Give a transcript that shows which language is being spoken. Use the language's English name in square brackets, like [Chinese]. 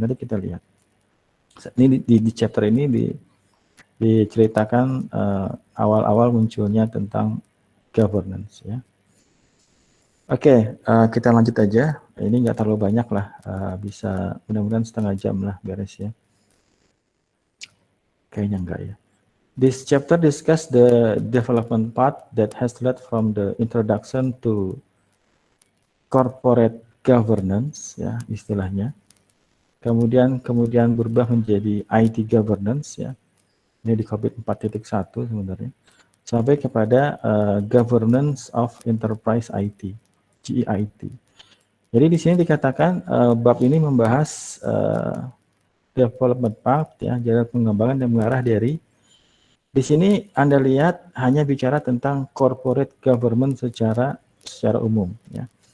[Indonesian] Nanti kita lihat. Ini di chapter ini diceritakan awal-awal munculnya tentang governance ya. Oke, kita lanjut aja. Ini nggak terlalu banyak lah, bisa mudah-mudahan setengah jam lah beres ya. Kayaknya enggak ya. [English] This chapter discuss the development path that has led from the introduction to corporate governance [Indonesian] ya istilahnya. Kemudian berubah menjadi IT governance ya. Ini di COVID 4.1 sebenarnya. Sampai kepada governance of enterprise IT, GEIT. Jadi di sini dikatakan bab ini membahas development path ya, jalan pengembangan yang mengarah dari di sini Anda lihat hanya bicara tentang corporate government secara umum ya.